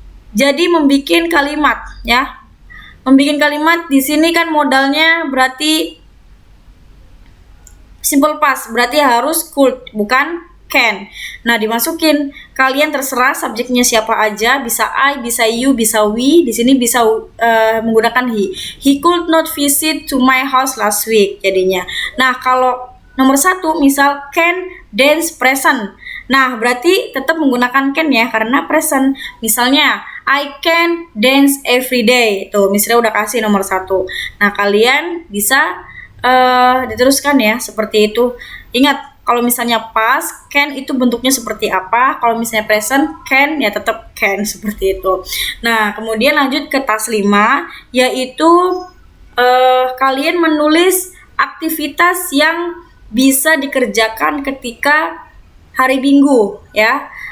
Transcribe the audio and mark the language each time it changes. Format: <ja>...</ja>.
<id>Jadi membikin kalimat ya. Membikin kalimat di sini kan modalnya berarti simple past, berarti harus could, bukan can. Nah, dimasukin. Kalian terserah subjeknya siapa aja, bisa I, bisa you, bisa we. Di sini bisa menggunakan he.</id> <en>He could not visit to my house last week jadinya.</en> <id>Nah, kalau nomor 1 misal can dance present. Nah, berarti tetap menggunakan can ya karena present.</id> <en>Misalnya I can dance every day.</en> <id>Tuh, misalnya udah kasih nomor 1. Nah, kalian bisa diteruskan ya seperti itu. Ingat, kalau misalnya past can itu bentuknya seperti apa, kalau misalnya present can ya tetap can seperti itu. Nah, kemudian lanjut ke tas 5 yaitu kalian menulis aktivitas yang bisa dikerjakan ketika hari Minggu ya.</id>